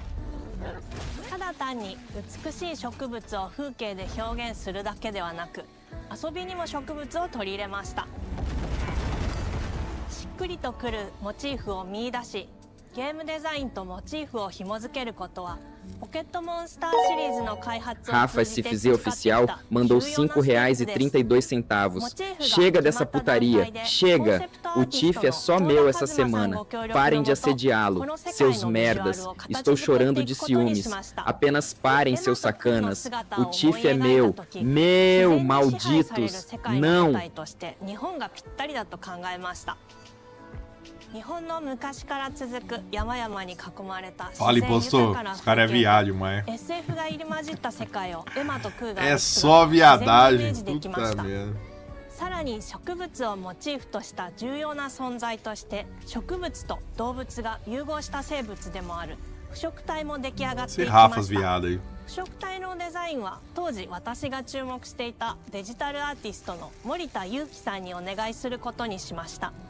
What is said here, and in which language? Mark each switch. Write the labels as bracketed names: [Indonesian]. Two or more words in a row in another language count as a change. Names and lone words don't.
[Japanese] ただ単に美しい植物を風景で表現するだけではなく、遊びにも植物を取り入れました。しっくりとくるモチーフを見出し、ゲームデザインとモチーフを紐づけることは [Portuguese] Rafa, esse fizer oficial, mandou R$5,32. Chega dessa putaria, chega! O Tiff é só meu essa semana. Parem de assediá-lo, seus merdas. Estou chorando de ciúmes. Apenas parem, seus sacanas. O Tiff é meu, meu, malditos! Não! [Japanese] 日本の昔から続く山々に囲まれた [Portuguese] Fala, impostor. Os caras é viado, mas [Japanese] SF が入り混じった世界をエマとクーが [Portuguese] é só viadagem. Puta merda. [Japanese] さらに植物をモチーフとした重要な存在として植物と動物が融合した生物でもある腐植体も出来上がっていきました。腐植体のデザインは当時私が注目していたデジタルアーティストの森田裕樹さんにお願いすることにしました。